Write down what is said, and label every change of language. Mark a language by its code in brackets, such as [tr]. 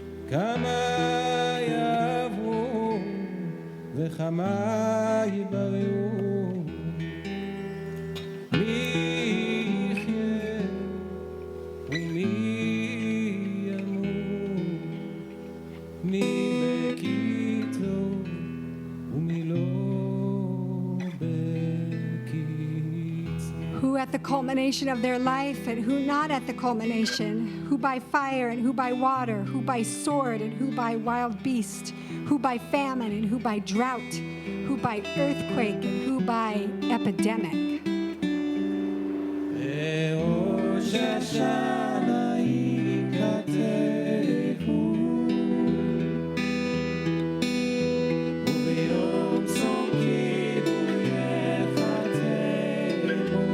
[he] כמה יעברו וכמה יבררו מי יחיה ומי ימות מי בקית לו ומי לא בקית. [en] Who at the culmination of their life and who not at the culmination, who by fire and who by water, who by sword and who by wild beast, who by famine and who by drought, who by earthquake and who by epidemic. [he] בראש השנה ייכתבו וביום צום כיפור ייחתמו.